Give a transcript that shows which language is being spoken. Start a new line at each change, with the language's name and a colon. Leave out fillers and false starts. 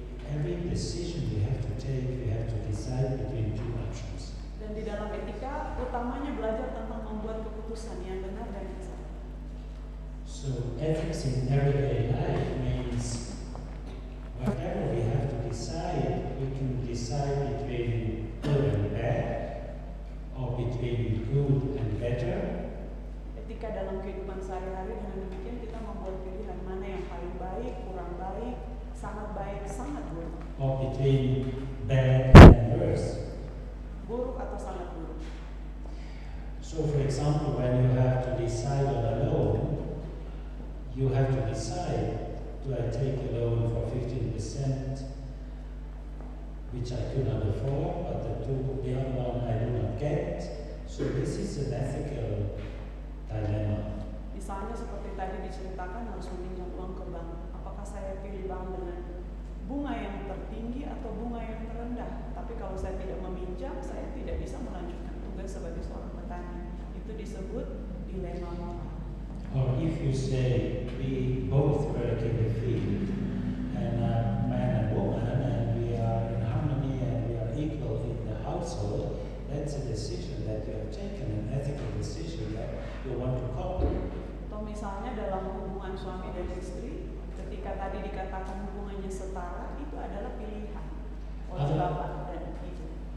English: Every decision we have to take, we have to decide between two options.
Indonesian: Dan di dalam etika, utamanya belajar tentang membuat keputusan yang benar dan yang salah.
English: So ethics in everyday life means whatever we have to decide, we can decide between good and bad, or between good and better.
Indonesian: Etika dalam kehidupan sehari-hari, dengan demikian kita membuat pilihan mana yang paling baik, kurang baik, sangat baik, sangat buruk.
English: Or between bad and worse.
Indonesian: Buruk atau sangat buruk.
English: So for example, when you have to decide on a loan, you have to decide, do I take a loan for 15%, which I could not afford, but the other one I do not get. So this is an ethical dilemma.
Indonesian: Misalnya seperti tadi diceritakan harus meminjam uang ke bank. Apakah saya pilih bank dengan bunga yang tertinggi atau bunga yang terendah? Tapi kalau saya tidak meminjam, saya tidak bisa melanjutkan tugas sebagai seorang petani. Itu disebut dilema moral.
English: Or if you say we both work in the field, and man and woman, and we are in harmony and we are equal in the household, that's a decision that you have taken, an ethical decision that you want to copy.
Indonesian: Atau misalnya dalam hubungan suami dan istri, ketika tadi dikatakan hubungannya setara, itu adalah pilihan oleh bapak dan ibu.